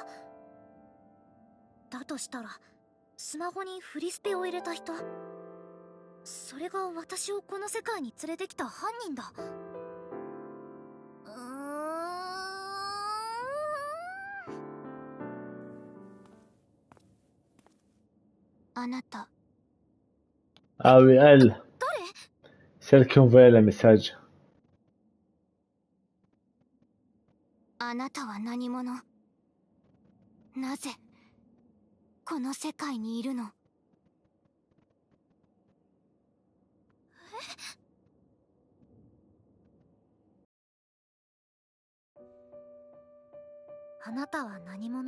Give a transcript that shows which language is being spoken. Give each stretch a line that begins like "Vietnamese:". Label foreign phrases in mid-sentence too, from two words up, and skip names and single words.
Japanese: だとしたらスマホにフリスペを入れた人、それが私をこの世界に連れてきた犯人だ。あなた
French: Ah oui, elle.
Japanese: 誰？
French: Celle qui envoyait le message.
Japanese: あなたは何者？なぜこの世界にいるの？あなたは何者？